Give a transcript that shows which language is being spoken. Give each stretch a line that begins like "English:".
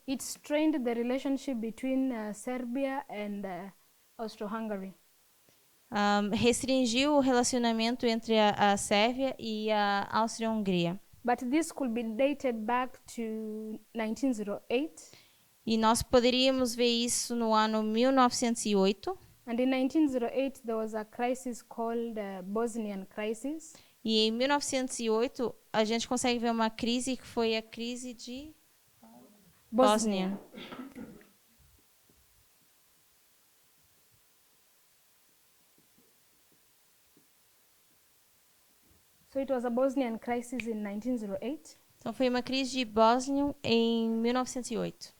English: it strained the relationship between Serbia and Austro-Hungary.
Portuguese: Restringiu o relacionamento entre a Sérvia e a Áustria-Hungria.
English: But this could be dated back to 1908.
Portuguese: E nós poderíamos ver isso no ano 1908.
English: And in 1908, there was a crisis called Bosnian crisis.
Portuguese: E em 1908, a gente consegue ver uma crise que foi a crise de Bósnia.
English: So it was a Bosnian crisis in 1908.
Portuguese: Então foi uma crise de Bósnia em 1908.